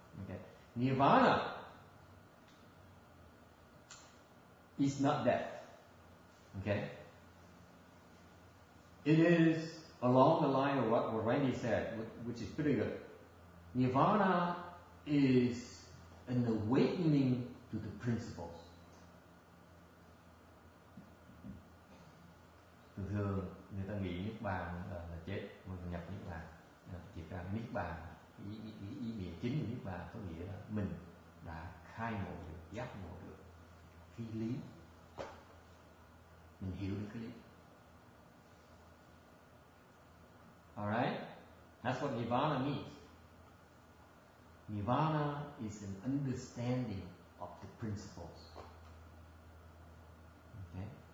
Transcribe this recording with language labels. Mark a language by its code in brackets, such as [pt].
[en] Okay, nirvana is not death. Okay, it is along the line of what Randy said, which is pretty good. Nirvana is an awakening to the principles. [vi] Thường người ta nghĩ niết bàn là chết, mình nhập niết bàn. Chỉ ra niết bàn, ý nghĩa chính của niết bàn có nghĩa là mình đã khai ngộ được, giác ngộ được cái lý, mình hiểu được cái lý. [en] Alright, that's what nirvana means. Nirvana is an understanding of the principles. Okay.